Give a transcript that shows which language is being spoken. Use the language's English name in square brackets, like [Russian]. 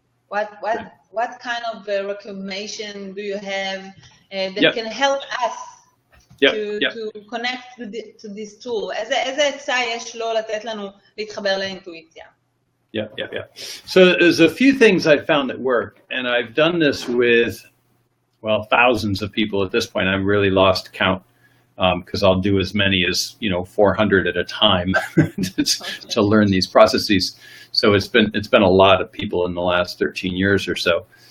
[English] What kind of recommendation do you have that can help us to connect to this tool? [Hebrew] איזה עצה יש לו לתת לנו להתחבר לאינטואיציה? [English] Yeah. So there's a few things I've found that work, and I've done this with, well, thousands of people at this point. I've really lost count because I'll do as many as 400 at a time to learn these processes. So it's been a lot of people in the last 13 years or so.